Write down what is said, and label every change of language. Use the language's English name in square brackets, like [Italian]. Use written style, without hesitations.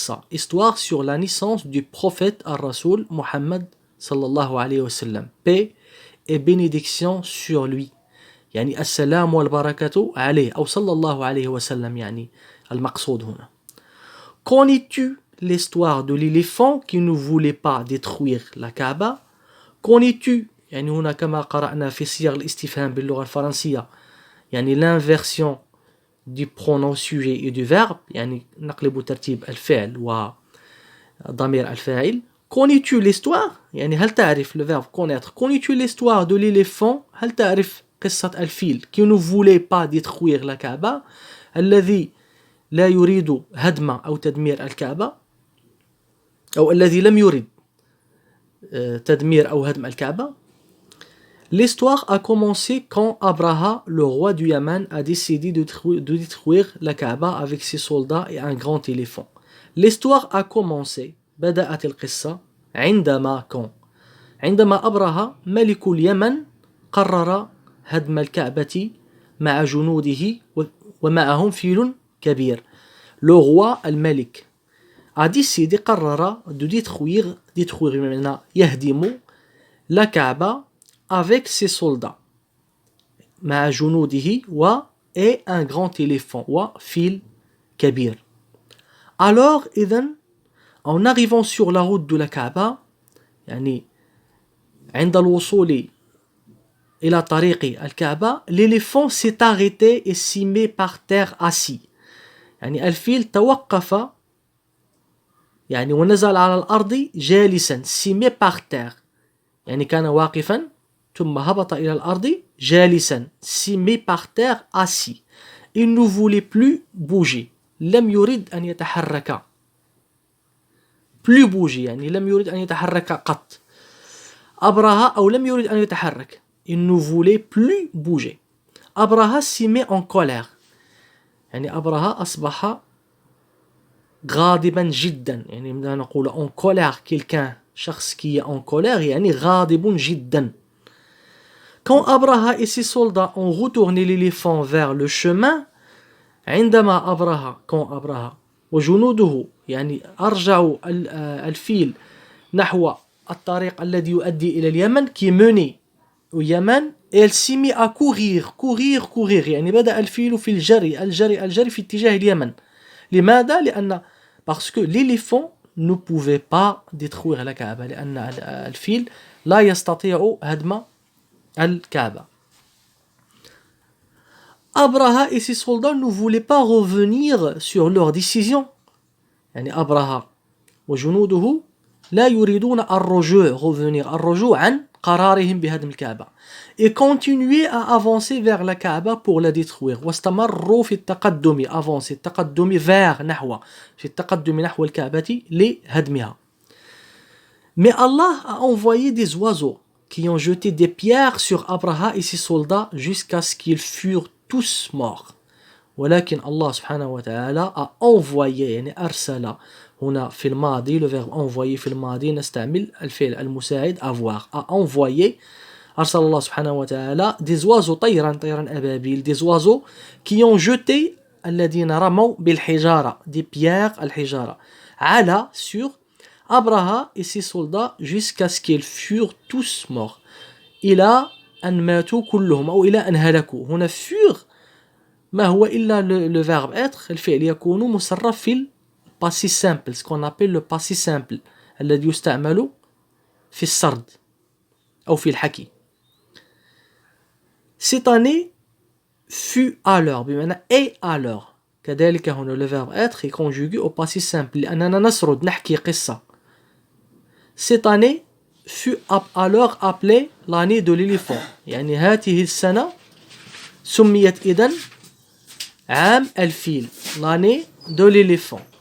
[French] Histoire sur la naissance du prophète الرسول Mohammed [Arabic] صلى الله عليه وسلم. [French] Paix et bénédiction sur lui. [Arabic] السلام والبركة عليه أو صلى الله عليه وسلم المقصود هنا. [French] Connais-tu l'histoire de l'éléphant qui ne voulait pas détruire la Kaaba? Connais-tu [Arabic] هنا كما قرأنا في صيغ الاستفهام باللغة الفرنسية [French] l'inversion du pronom sujet et du verbe [Arabic] نقلب ترتيب الفعل وضمير الفاعل. [French] Connais-tu l'histoire [Arabic] هل تعرف [French] le verbe connaître. Connais-tu l'histoire de l'éléphant. [Arabic] هل تعرف قصة الفيل [French] qui ne voulait pas détruire la Kaaba [Arabic] الذي لا يريد هدم أو تدمير الكعبة أو الذي لم يرد تدمير أو هدم الكعبة. [French] L'histoire a commencé quand Abraha, le roi du Yémen, a décidé de détruire la Kaaba avec ses soldats et un grand éléphant. L'histoire a commencé [Arabic] بدأت القصة عندما أبرهة ملك اليمن قرر هدم الكعبة مع جنوده ومعهم فيل كبير. [French] Le roi [Arabic] الملك [French] a décidé [Arabic] قرر [French] de détruire [Arabic] يهدم [French] la Kaaba avec ses soldats [Arabic] مع جنوده [French] et un grand éléphant [Arabic] وفيل كبير. [French] Alors en arrivant sur la route de la Kaaba [Arabic] عند الوصول إلى طريق الكعبة, [French] l'éléphant s'est arrêté et s'est mis par terre assis. [Arabic] الفيل توقف ونزل على الأرض جالسا, [French] s'est mis par terre [Arabic] كان واقفا ثم هبط إلى الأرض جالسا, [French] s'y met par terre assis. Il ne voulait plus bouger. [Arabic] لم يرد أن يتحرك. [French] Plus bouger, [Arabic] يعني لم يرد أن يتحرك قط. أبرهة أو لم يرد أن يتحرك. [French] Il ne voulait plus bouger. أبرهة s'y met en colère. [Arabic] يعني أبرهة أصبح غاضبا جدا. يعني نقول [French] en colère quelqu'un, [Arabic] شخص [French] qui est en colère, [Arabic] يعني غاضب جدا. [French] Quand Abraha et ses soldats ont retourné l'éléphant vers le chemin, [Arabic] عندما أبرهة quand أبرهة وجنوده يعني أرجعوا الفيل نحو الطريق الذي يؤدي إلى اليمن [French] qui menait au Yémen, elle s'est mise à courir [Arabic] يعني بدأ الفيل في الجري في اتجاه اليمن. لماذا؟ لأن [French] parce que l'éléphant ne pouvait pas détruire la Kaaba, [Arabic] لأن الفيل لا يستطيع هدم الكعبة. [French] Abraha et ses soldats ne voulaient pas revenir sur leur décision. [Arabic] يعني أبرهة وجنوده لا يريدون [French] revenir [Arabic] عن قرارهم بهدم الكعبة. [French] Et continuer à avancer vers la Kaaba pour la détruire. [Arabic] واستمروا في التقدم التقدم [French] vers [Arabic] نحو في التقدم نحو الكعبة لهدمها. [French] Mais Allah a envoyé des oiseaux qui ont jeté des pierres sur Abraha et ses soldats jusqu'à ce qu'ils furent tous morts. [Arabic] ولكن الله سبحانه وتعالى [French] a envoyé [Arabic] يعني أرسل هنا في الماضي [French] le verbe envoyer [Arabic] في الماضي نستعمل الفعل المساعد [French] avoir a envoyé [Arabic] أرسل الله سبحانه وتعالى des oiseaux طيرا أبابيل [French] des oiseaux qui ont jeté [Arabic] الذين رموا بالحجارة [French] des pierres [Arabic] الحجارة على [French] sur Abraha et ses soldats jusqu'à ce qu'ils furent tous morts [Arabic] إلى أن ماتوا كلهم أو إلى أن هلكوا. هنا [French] furent [Arabic] ما هو إلا [French] le verbe être [Arabic] الفعل يكون مصرف في ال [French] passé simple, ce qu'on appelle le passé simple [Arabic] الذي يستعمل في السرد أو في الحكي. [French] Cette année fut à l'heure [Arabic] بمعنى [French] est à l'heure. [Arabic] كذلك هنا [French] le verbe être est conjugué au passé simple [Arabic] لأننا نسرد نحكي قصة. [French] Cette année fut à l'heure appelée l'année de l'éléphant. [Arabic] يعني هذه السنة سميت إذن عام الفيل, [French] l'année de l'éléphant.